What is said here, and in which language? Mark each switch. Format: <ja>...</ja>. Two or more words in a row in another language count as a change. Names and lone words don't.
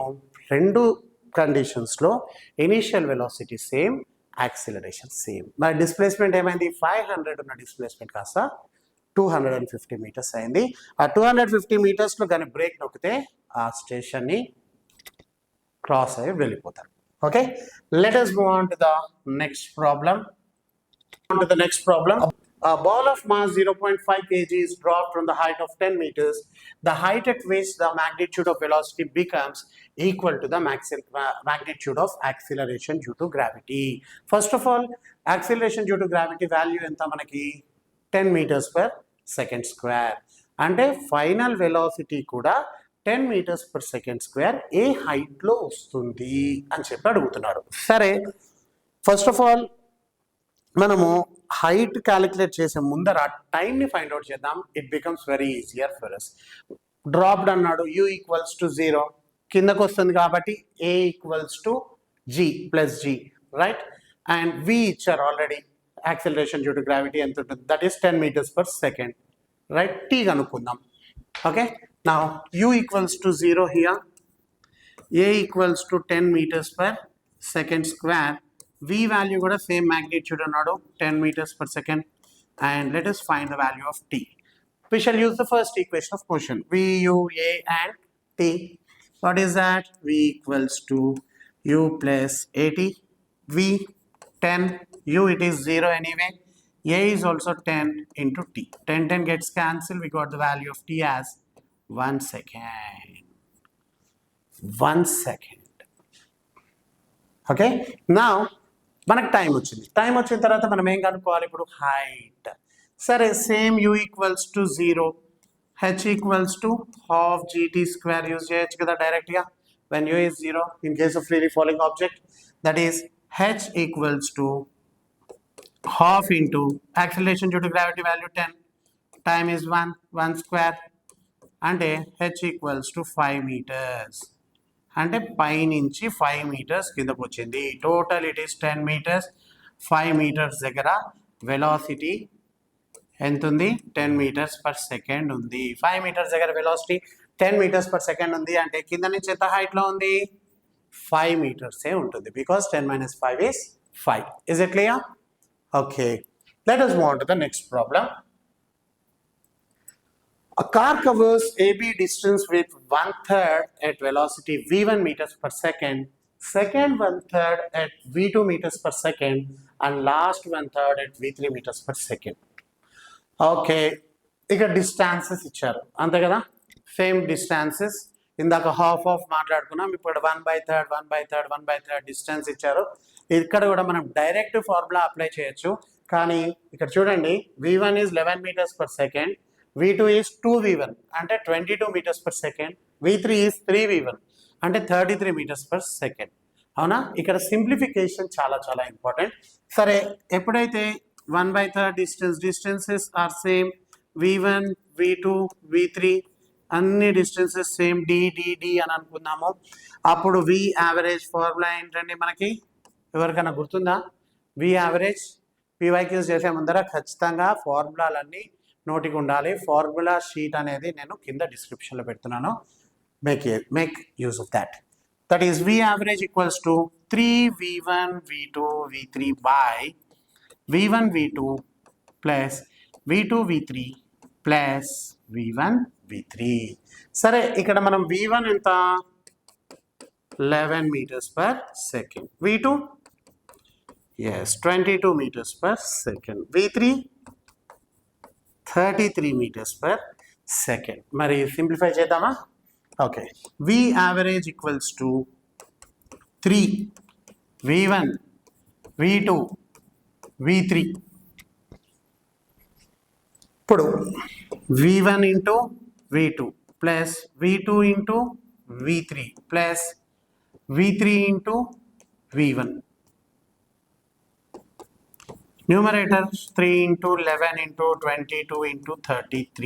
<te>రెండు కండిషన్స్లో</te> <en>initial velocity same, acceleration same.</en> <te>మరి డిస్ప్లేస్మెంట్ ఏమైంది? 500 ఉన్న డిస్ప్లేస్మెంట్ కాస్త 250 మీటర్స్ అయింది. ఆ 250 మీటర్స్లో కానీ బ్రేక్ నొక్కితే ఆ స్టేషన్ని క్రాస్ అయ్యి వెళ్ళిపోతారు. ఓకే,</te> <en>let us move on to the next problem. A ball of mass 0.5 kg is dropped from the height of 10 meters. The height at which the magnitude of velocity becomes equal to the magnitude of acceleration due to gravity. First of all, acceleration due to gravity value</en> <te>ఎంత మనకి</te> <en>10 meters per second square. అంటే ఫైనల్ వెలాసిటీ కూడా 10 meters per second square ఏ హైట్లో వస్తుంది అని చెప్పి అడుగుతున్నారు.</en> <te>సరే,</te> <en>first of all</en> <te>మనము హైట్ క్యాలిక్యులేట్ చేసే ముందర టైంని ఫైండ్ అవుట్ చేద్దాం.</te> <en>it becomes very easier for us.</en> <te>డ్రాప్డ్ అన్నాడు,</te> <en>u equals to 0,</en> <te>కిందకు వస్తుంది కాబట్టి</te> <en>a equals to g plus g,</en> <te>రైట్? అండ్ v ఇచ్చారు ఆల్రెడీ,</te> <en>acceleration due to gravity</en> <te>ఎంత ఉంటుంది?</te> <en>that is 10 meters per second, రైట్?</en> <te>t కనుక్కుందాం.</te> <en>okay, now u equals to 0 here, a equals to 10 meters per second square. v value కూడా సేమ్ magnitude అన్నాడు 10 meters per second, and let us find the value of t. We shall use the first equation of motion, v, u, a and t. What is that? v equals to u plus at. v 10, u it is 0 anyway, a is also 10 into t. 10 gets cancelled. We got the value of t as 1 second. 1 second.</en> <te>ఓకే, నా మనకు టైం వచ్చిన తర్వాత మనం ఏం కనుక్కోవాలి ఇప్పుడు హైట్. సరే సేమ్</te> <en>u equals to 0, h equals to half gt square</en> <te>యూజ్ చేయొచ్చు కదా డైరెక్ట్గా.</te> <en>when u is 0 in case of freely falling object, that is h equals to half into acceleration due to gravity value 10, time is 1 square, అంటే h equals to 5 meters,</en> <te>అంటే పైనుంచి 5 meters కిందకు వచ్చింది.</te> <en>total it is 10 meters.</en> <te>5 meters దగ్గర వెలాసిటీ ఎంత ఉంది?</te> <en>10 meters per second</en> <te>ఉంది. 5 meters దగ్గర వెలాసిటీ</te> <en>10 meters per second</en> <te>ఉంది అంటే కింద నుంచి ఎంత హైట్లో ఉంది? 5 meters ఏ ఉంటుంది,</te> <en>because 10 minus 5 is 5. Is it clear? Okay, let us move on to the next problem. A car covers AB distance with 1/3 at velocity v1 meters per second, second 1/3 at v2 meters per second, and last 1/3 at v3 meters per second.</en> <te>ఓకే, ఇక డిస్టాన్సెస్ ఇచ్చారు అంతే కదా, సేమ్ డిస్టాన్సెస్. ఇందాక హాఫ్ మాట్లాడుకున్నాం, ఇప్పుడు 1/3 డిస్టెన్స్ ఇచ్చారు. ఇక్కడ కూడా మనం డైరెక్ట్ ఫార్ములా అప్లై చేయొచ్చు, కానీ ఇక్కడ చూడండి</te> <en>v1 is 11 meters per second, v2 is 2v1</en> <te>అంటే</te> <en>22 meters per second, v3 is 3v1</en> <te>అంటే</te> <en>33 meters per second.</en> <te>అవునా, ఇక్కడ సింప్లిఫికేషన్ చాలా చాలా ఇంపార్టెంట్. సరే, ఎప్పుడైతే 1/3</te> <en>distances are same,</en> <te>v1 v2 v3 అన్ని డిస్టెన్సెస్ సేమ్ డి అని అనుకున్నాము. అప్పుడు వి యావరేజ్ ఫార్ములా ఏంటండి మనకి, ఎవరికైనా గుర్తుందా? వి యావరేజ్ PYQs చేసే ముందర ఖచ్చితంగా ఫార్ములాలన్నీ నోటికి ఉండాలి. ఫార్ములా షీట్ అనేది నేను కింద డిస్క్రిప్షన్లో పెడుతున్నాను,</te> <en>make use of that. that is v average equals to 3v1 v2 v3 by v1 v2 plus v2 v3 plus v1 v3. సరే, ఇక్కడ మనం v1 ఎంత? 11 meters per second, v2 yes 22 meters per second, v3 33 meters per second.</en> <te>మరి సింప్లిఫై చేద్దామా? ఓకే,</te> <en>v average equals to 3 v1 v2 v3. ఇప్పుడు v1 into v2 plus v2 into v3 plus v3 into v1, numerator 3 into 11 into 22 into 33.</en>